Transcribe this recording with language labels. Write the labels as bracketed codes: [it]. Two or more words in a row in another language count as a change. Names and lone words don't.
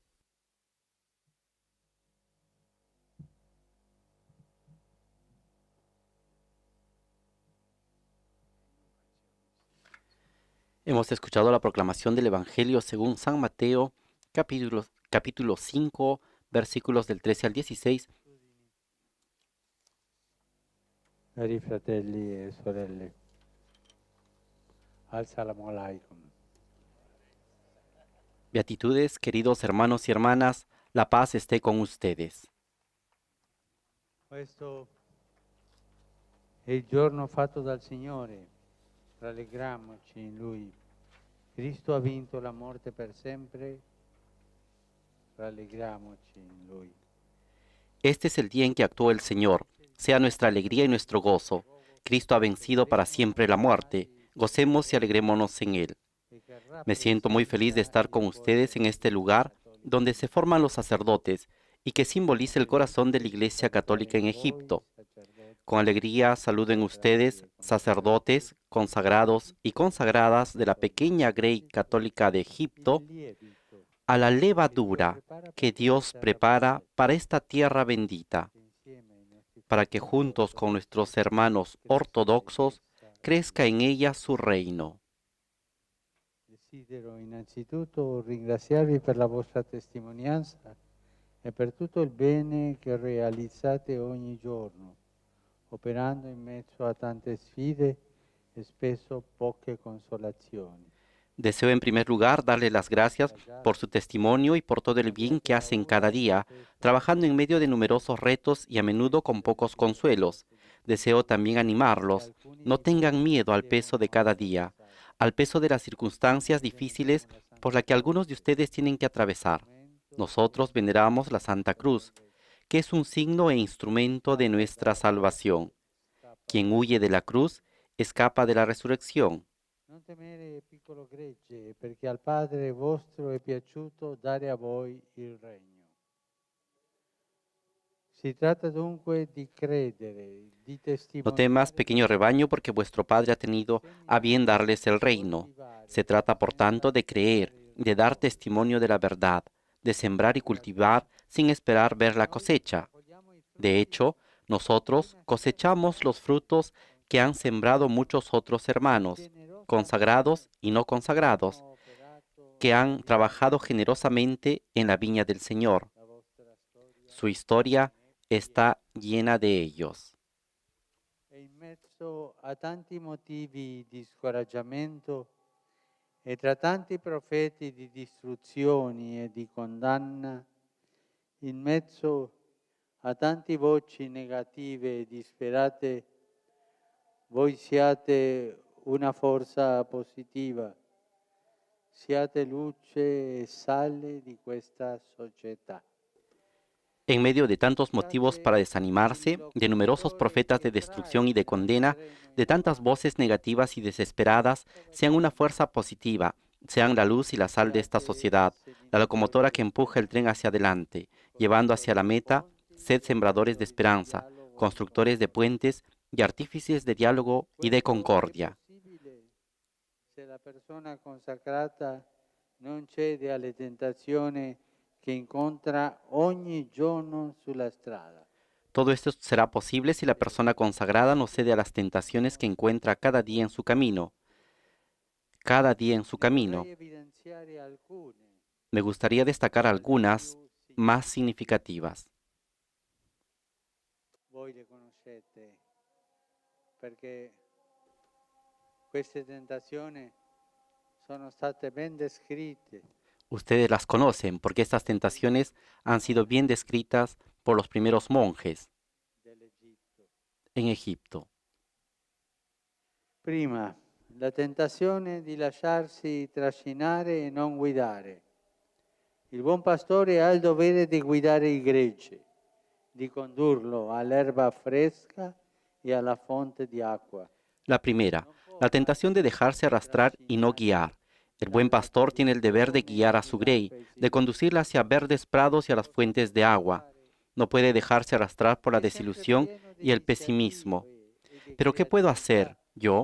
[es] Hemos escuchado la proclamación del Evangelio según San Mateo, capítulo 5, versículos del 13 al 16. [it] Cari fratelli e sorelle, [ar] السلام عليكم. [es] Beatitudes, queridos hermanos y hermanas, la paz esté con ustedes. [it] Questo è il giorno fatto dal Signore, rallegriamoci in Lui. Cristo ha vinto la morte per sempre, rallegriamoci in Lui. [es] Este es el día en que actuó el Señor. Sea nuestra alegría y nuestro gozo. Cristo ha vencido para siempre la muerte. Gocemos y alegrémonos en Él. Me siento muy feliz de estar con ustedes en este lugar donde se forman los sacerdotes y que simboliza el corazón de la Iglesia Católica en Egipto. Con alegría saluden ustedes, sacerdotes, consagrados y consagradas de la pequeña Grey Católica de Egipto, a la levadura que Dios prepara para esta tierra bendita, para que juntos con nuestros hermanos ortodoxos crezca en ella su reino. [it] Desidero innanzitutto ringraziarvi per la vostra testimonianza e per tutto il bene che realizzate ogni giorno, operando in mezzo a tante sfide e spesso poche consolazioni. [es] Deseo en primer lugar darle las gracias por su testimonio y por todo el bien que hacen cada día, trabajando en medio de numerosos retos y a menudo con pocos consuelos. Deseo también animarlos. No tengan miedo al peso de cada día, al peso de las circunstancias difíciles por las que algunos de ustedes tienen que atravesar. Nosotros veneramos la Santa Cruz, que es un signo e instrumento de nuestra salvación. Quien huye de la cruz escapa de la resurrección. [it] Non temere, piccolo gregge, perché al Padre vostro è piaciuto dare a voi il regno. Si tratta dunque di credere, di [es] No [it] testimoniare. [es] temas, pequeño rebaño, porque vuestro Padre ha tenido a bien darles el reino. Se trata, por tanto, de creer, de dar testimonio de la verdad, de sembrar y cultivar sin esperar ver la cosecha. De hecho, Nosotros cosechamos los frutos que han sembrado muchos otros hermanos, consagrados y no consagrados, que han trabajado generosamente en la viña del Señor. Su historia está llena de ellos. [it] E in mezzo a tanti motivi di scoraggiamento e tra tanti profeti di distruzioni e di condanna, in mezzo a tante voci negative e disperate, voi siate una forza positiva, siate luce e sale di questa società. [es] En medio de tantos motivos para desanimarse, de numerosos profetas de destrucción y de condena, de tantas voces negativas y desesperadas, sean una fuerza positiva, sean la luz y la sal de esta sociedad, la locomotora que empuja el tren hacia adelante, llevando hacia la meta, sed sembradores de esperanza, constructores de puentes y artífices de diálogo y de concordia. [it] Se la persona consacrata non cede alle tentazioni che incontra ogni giorno sulla strada. [es] Todo esto será posible si la persona consagrada no cede a las tentaciones que encuentra cada día en su camino. Cada día en su camino. [it] Vorrei evidenziare alcune. [es] Me gustaría destacar algunas más significativas. [it] Voi le conoscete perché queste tentazioni sono state ben descritte [es] Ustedes las conocen porque estas tentaciones han sido bien descritas por los primeros monjes [it] dell'Egitto. [es] en Egipto. [it] Prima, la tentazione di lasciarsi trascinare e non guidare. Il buon pastore ha il dovere di guidare il gregge, di condurlo all'erba fresca e alla fonte di acqua. [es] La primera, la tentación de dejarse arrastrar y no guiar. El buen pastor tiene el deber de guiar a su grey, de conducirla hacia verdes prados y a las fuentes de agua. No puede dejarse arrastrar por la desilusión y el pesimismo. ¿Pero qué puedo hacer yo?